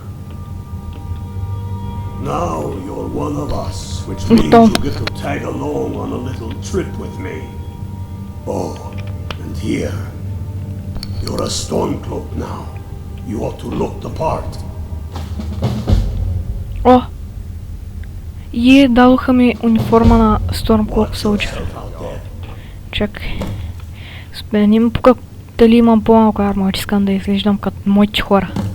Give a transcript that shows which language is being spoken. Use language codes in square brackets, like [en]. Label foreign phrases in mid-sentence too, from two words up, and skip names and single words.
[en] Now you're one of us, which means you get to tag along on a little trip with me. And here, you're a Stormcloak now. You ought to look the part. [bg] Дадоха ми униформа на Stormcloak Soldier. Чакай. Не ме пука дали имам по-малко армор, искам да изглеждам като моите хора.